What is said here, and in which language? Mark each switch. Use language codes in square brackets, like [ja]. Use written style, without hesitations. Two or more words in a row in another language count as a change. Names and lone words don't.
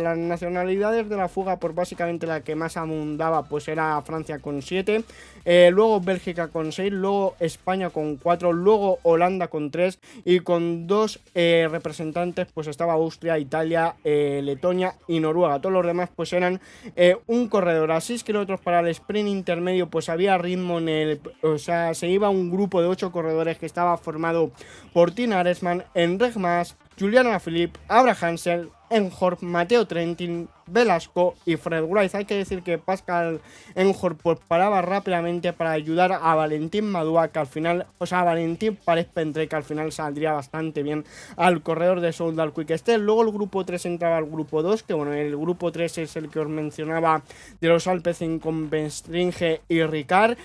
[es] Las nacionalidades de la fuga, pues básicamente la que más abundaba pues era Francia con 7, luego Bélgica con 6, luego España con 4, luego Holanda con 3 y con 2 representantes pues estaba Austria, Italia, Letonia y Noruega. Todos los demás pues eran un corredor a 6 kilómetros para el sprint intermedio. Pues había ritmo en el, o sea, se iba un grupo de 8 corredores que estaba formado por Tina Aresman, Enric Mas, Julian Alaphilippe, Abrahamsen, Enjord, Matteo Trentin, Velasco y Fred Wright. Hay que decir que Pascal Enjord pues paraba rápidamente para ayudar a Valentín Madouas, que al final, o sea, a Valentín Paret-Pentré, que al final saldría bastante bien al corredor de Soudal Quick Step. Luego el grupo 3 entraba al grupo 2, que bueno, el grupo 3 es el que os mencionaba de los Alpecin con Bestringe y Ricard.